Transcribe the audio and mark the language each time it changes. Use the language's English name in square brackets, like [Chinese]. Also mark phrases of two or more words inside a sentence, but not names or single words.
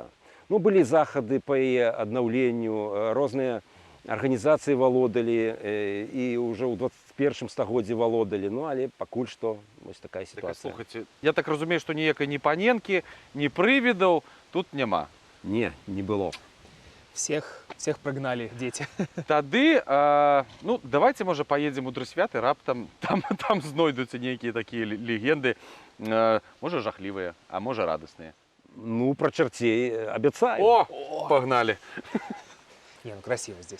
[Belarusian] Былі захады па яе аднаўленню, розныя арганізацыі валодалі і ўжо ў 21 стагоддзі валодалі, але пакуль што вось такая сітуацыя. Слухайце, я так разумею, што ніякай ні паненкі, ні прывідаў тут няма. Не было. [Russian] Всех прогнали дети. [Belarusian] Тады, давайте, можа, поедзем у Дрысвяты, раптам там знойдуцца нейкія такія легенды, можа, жахлівыя, а можа, радасныя. Про чарцей абяцаю. [Russian] О, погнали. Не, красиво здесь.